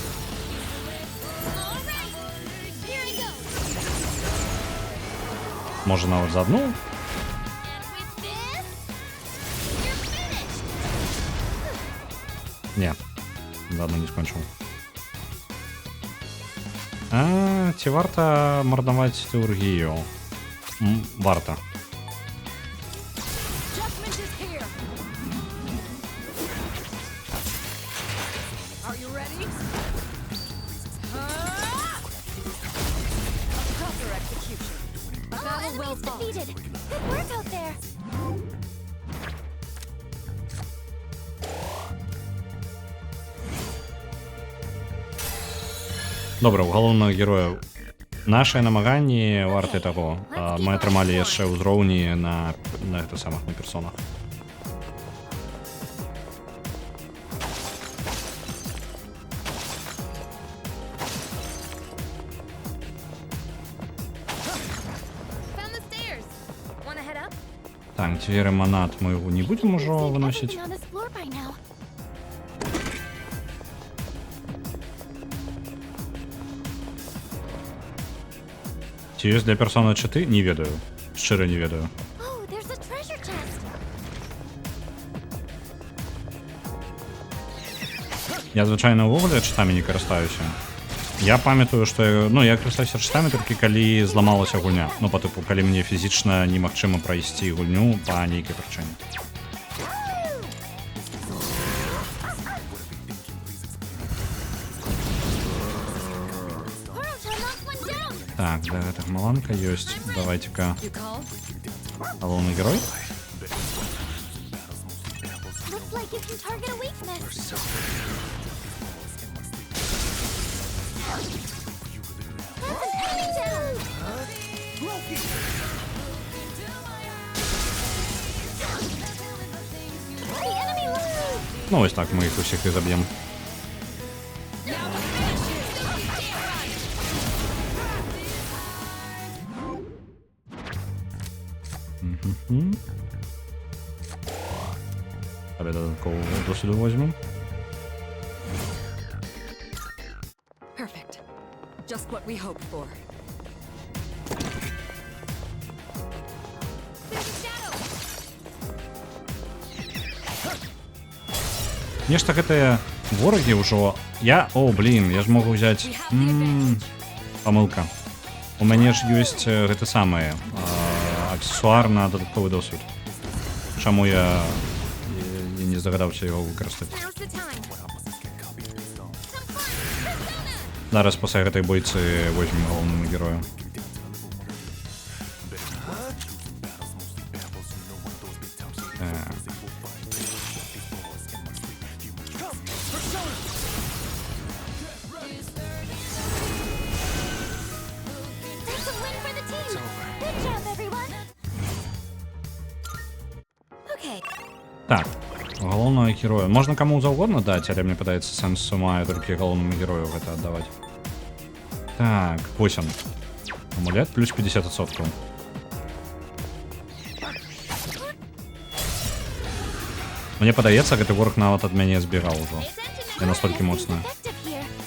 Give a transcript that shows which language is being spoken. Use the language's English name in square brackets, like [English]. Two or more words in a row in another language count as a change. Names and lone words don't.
[Belarusian] Можа нават за адну? Не, за адну не скончыў. Ці варта марнаваць тэургію? Варта. [English] Judgment is here. Are you ready? A proper execution. Battle well fought. Defeated. Good work out there. [Belarusian] Добра, у галоўнага героя нашыя намаганні варты таго. Мы атрымалі яшчэ ўзроўні на гэта самых на персонах. [English] Found the stairs. Wanna head up? [Belarusian] Так, дзверы манат мы не будзем ужо выносіць. [English] On this floor by now. [Belarusian] Ці ёсць для персоны чаты? Не ведаю. Шчыра не ведаю. [English] Oh, there's a treasure chest. [Belarusian] Я звычайна ўвогуле чатамі не карыстаюся. Я памятаю, што я карыстаюся чатамі толькі калі зламалася гульня. Ну, па тыпу, калі мне фізічна немагчыма прайсці гульню па нейкай прычыне. [English] Portal to [Russian] Так, да, это маланка есть. Давайте-ка. Головный герой. [English] Looks like you can target a weakness. That's an enemy down. The enemy looks. [Ukrainian] Ну, ось так ми їх усіх і заб'ємо. Мгм. Давай додаткового досвіду візьмемо. [English] Perfect. Just what we hoped for. [Belarusian] Нешта гэтыя ворагі ўжо. [Russian] О, блин, я ж могу взять. [Belarusian] Памылка. У мяне ж ёсць гэты самы аксесуар на дадатковы досвід. Чаму я не здагадаўся яго выкарыстаць? [English] Now's the time. [Belarusian] Зараз пасля гэтай бойцы возьмем галоўному герою. Так. [English] That's a win for the team. Good job, everyone. Okay. [Belarusian] Так, галоўнага героя. Можна каму заўгодна даць, але мне падаецца сэнсу мае толькі галоўнаму герою гэта аддаваць. Так, 8. Амулет плюс 50%. Мне падаецца, гэты вораг нават ад мяне збегаў ужо. Я настолькі моцны. [English] Effective here.